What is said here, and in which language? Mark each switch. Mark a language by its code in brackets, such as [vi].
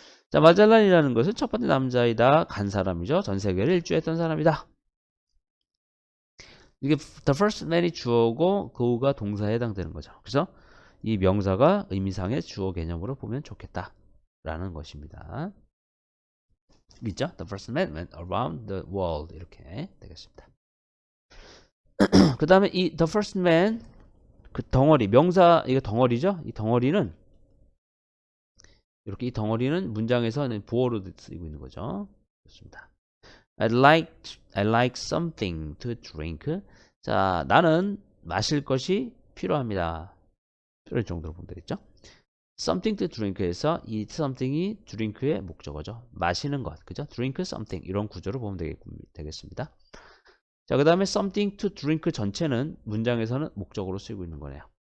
[ko] 자, 마젤란이라는 것은 첫 번째 남자이다. 간 사람이죠. 전 세계를 일주했던 사람이다. 이게 [en] the first man [ko] 이 주어고 go가 동사에 해당되는 거죠. 그죠? 이 명사가 의미상의 주어 개념으로 보면 좋겠다. 라는 것입니다. 있죠? [en] The first man went around the world. [ko] 이렇게 되겠습니다. 그 다음에 이 [en] the first man [ko] 그 덩어리 명사 이거 덩어리죠? 이 덩어리는 이렇게 이 덩어리는 문장에서는 보어로 쓰이고 있는 거죠. 좋습니다. [en] I like something to drink. [ko] 자, 나는 마실 것이 필요합니다. 필요할 정도로 보면 되겠죠? [en] something to drink [ko] 에서 이 something이 drink의 목적어죠. 마시는 것, 그죠? [en] drink something [ko] 이런 구조로 보면 되겠습니다. 자, 그 다음에 [en] something to drink [ko] 전체는 문장에서는 목적어로 쓰이고 있는 거네요.